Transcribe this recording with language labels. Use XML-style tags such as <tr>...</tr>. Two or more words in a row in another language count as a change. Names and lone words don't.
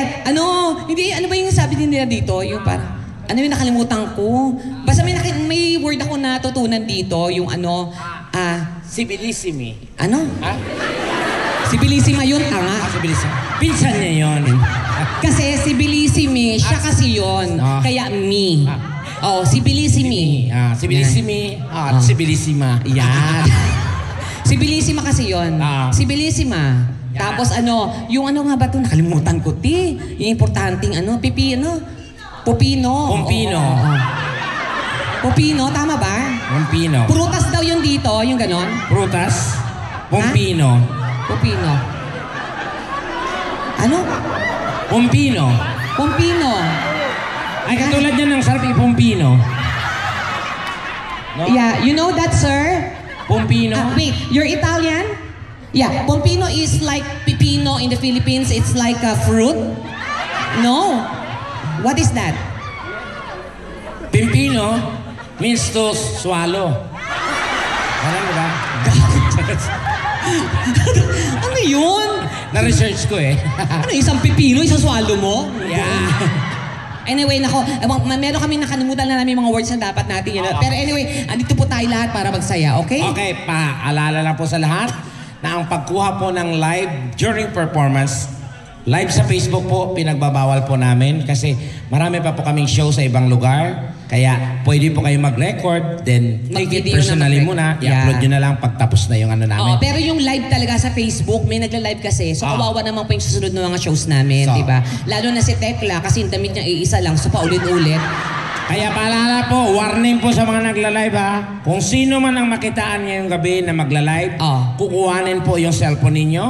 <tl>Ano ba yung sabi din nila dito? Yung parang, ano yung nakalimutan ko? Basta may word ako na natutunan dito, yung Sibilissimi. ano? Ha? Si Bellissima yun, tanga. Si Bellissimi. Pinsan niya yun. Kasi si Bellissimi, siya kasi yun. Ah. Kaya me. Oh, si Bellissimi. Si Bellissimi. Si Bellissima. Yan. Si Bellissima kasi yun. Ah. Si Bellissima. Yan. Tapos yung nga ba ito? Nakalimutan ko, ti. Yung importanteng Pupino. Pompino. Oo. Pupino, tama ba? Pompino. Prutas daw yun dito, yung ganon. Prutas. Pompino. Pupino. Ano? Pompino. Pompino. Ay, katulad niya ng sarap Pompino. No?</tl> <en>Yeah, you know that, sir? Pompino. Wait, you're Italian? Yeah, Pompino is like pipino in the Philippines. It's like a fruit. No. What is that? Pimpino means to swallow.</en> <tl>Alam mo ba? Ano yun? Na-research ko eh. Ano, isang pipino, isang swallow mo? Yeah. Anyway, meron kami nakalimutan na namin mga words na dapat natin yun. Pero anyway, andito po tayo lahat para magsaya, okay? Okay, paalala lang po sa lahat na ang pagkuha po ng live</tl> <en>during performance,</en> <tl>live sa Facebook po, pinagbabawal po namin kasi marami pa po kaming show sa ibang lugar. Kaya pwede po kayo mag-record,</tl> <en>then take it</en> <tl>Mag-video personally na muna, Yeah. i-upload nyo na lang pagtapos na yung ano namin. Pero yung live talaga sa Facebook, may nagla-live kasi. So kawawa naman po yung susunod na mga shows namin, So, di ba? Lalo na si Tekla kasi yung damit niya iisa lang, so paulit-ulit. Kaya paalala po, warning po sa mga nagla-live ha. Kung sino man ang makitaan ngayong gabi na magla-live, kukuhanin po yung cellphone ninyo.</tl>